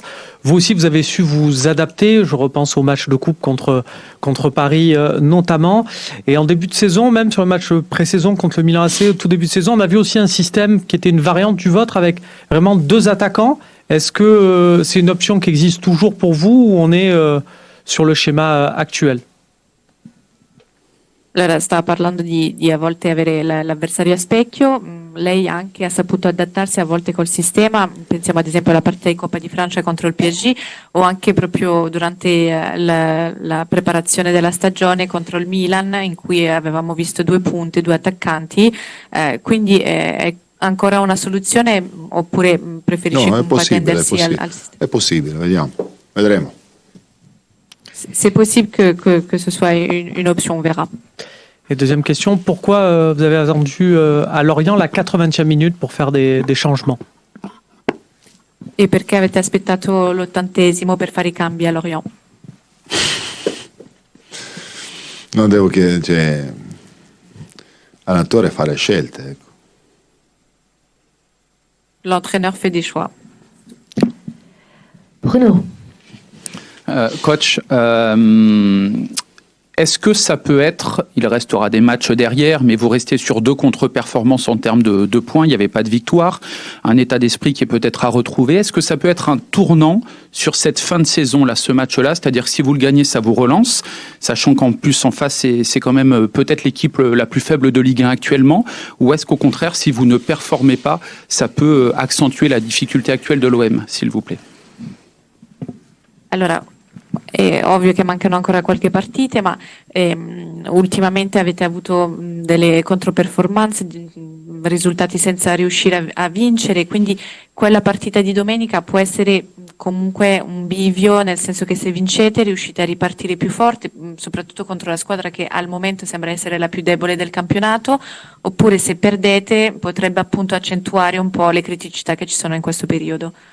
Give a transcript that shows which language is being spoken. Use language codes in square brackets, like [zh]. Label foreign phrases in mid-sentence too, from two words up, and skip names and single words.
[fr] Vous aussi, vous avez su vous adapter. Je repense au match de coupe contre Paris notamment. Et en début de saison, même sur le match pré-saison contre le Milan AC, au tout début de saison, on a vu aussi un système qui était une variante du vôtre avec vraiment 2 attaquants. Est-ce que c'est une option qui existe toujours pour vous ou on est sur le schéma actuel? [it] Allora, stava parlando di a volte avere l'avversario a specchio, lei anche ha saputo adattarsi a volte col sistema, pensiamo ad esempio alla partita di Coppa di Francia contro il PSG o anche proprio durante la preparazione della stagione contro il Milan in cui avevamo visto 2 punte, 2 attaccanti, quindi è ancora una soluzione oppure preferisce attendersi al sistema? È possibile, vedremo. [fr] C'est possible que ce soit une option, on verra. Et deuxième question, pourquoi vous avez attendu à Lorient la 80e minute pour faire des changements? [it] E perché avete aspettato l'80° per fare I cambi a Lorient? Non devo che l'allenatore fa le scelte, ecco. [fr] L'entraîneur fait des choix. Bruno? Coach, est-ce que ça peut être, il restera des matchs derrière, mais vous restez sur 2 contre-performances en termes de points, il n'y avait pas de victoire, un état d'esprit qui est peut-être à retrouver. Est-ce que ça peut être un tournant sur cette fin de saison, là, ce match-là? C'est-à-dire que si vous le gagnez, ça vous relance, sachant qu'en plus, en face, c'est quand même peut-être l'équipe la plus faible de Ligue 1 actuellement, ou est-ce qu'au contraire, si vous ne performez pas, ça peut accentuer la difficulté actuelle de l'OM, s'il vous plaît? [it] Allora, è ovvio che mancano ancora qualche partita, ma ultimamente avete avuto delle controperformance, risultati senza riuscire a vincere, quindi quella partita di domenica può essere comunque un bivio, nel senso che se vincete riuscite a ripartire più forte, soprattutto contro la squadra che al momento sembra essere la più debole del campionato, oppure se perdete potrebbe appunto accentuare un po' le criticità che ci sono in questo periodo.